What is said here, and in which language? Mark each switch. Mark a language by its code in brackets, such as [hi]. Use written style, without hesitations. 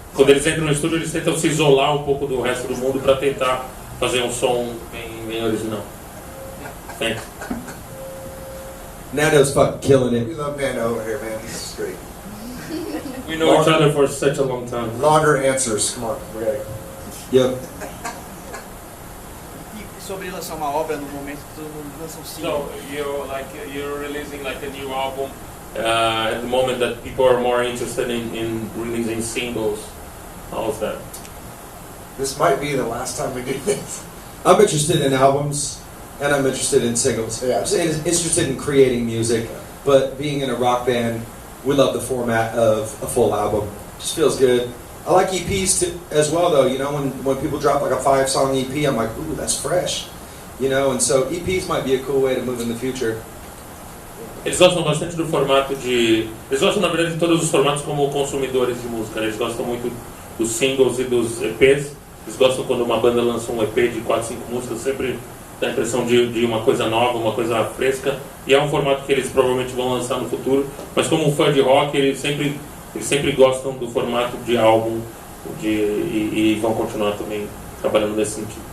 [pt] Quando eles entram no estúdio eles tentam se isolar um pouco do resto do mundo para tentar fazer um som bem original. [en] Thanks. Nando's fucking killing it. We love Nando over here, man. He's great. We know each other for such a long time. Longer answers. Come on, we're ready. Yep. [pt] E sobre lançar uma obra no momento que todo mundo lança um single. [en] So you're releasing like a new album at the moment that people are more interested in releasing singles. How's that? This might be the last time we do this. I'm interested in albums, and I'm interested in singles. Yeah. I'm interested in creating music, but being in a rock band, we love the format of a full album. Just feels good. I like EPs as well, though. You know, when people drop like a 5-song EP, I'm like, ooh, that's fresh. You know, and so EPs might be a cool way to move in the future. [pt] Eles gostam bastante do formato de... Eles gostam, na verdade, de todos os formatos como consumidores de música. Eles gostam muito dos singles e dos EPs. Eles gostam quando uma banda lança um EP de 4, 5 músicas, sempre dá a impressão de uma coisa nova, uma coisa fresca. E é um formato que eles provavelmente vão lançar no futuro. Mas como um fã de rock, eles sempre gostam do formato de álbum e vão continuar também trabalhando nesse sentido.